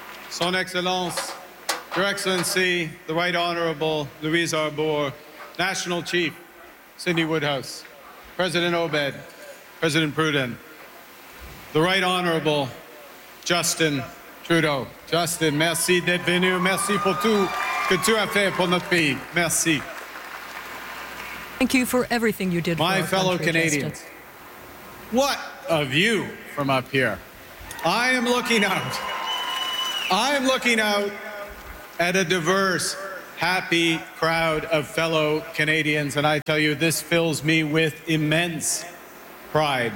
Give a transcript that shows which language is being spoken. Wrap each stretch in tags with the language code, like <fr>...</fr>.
<fr>Son Excellence,</fr> <en>Your Excellency, the Right Honorable Louise Arbour, National Chief Cindy Woodhouse, President Obed, President Pruden, the Right Honorable Justin Trudeau.</en> <fr>Justin, merci d'être venu. Merci pour tout que tu as fait pour notre pays. Merci.</fr> <en>Thank you for everything you did for our fellow Canadians. What a view from up here. I am looking out at a diverse, happy crowd of fellow Canadians, and I tell you, this fills me with immense pride.</en>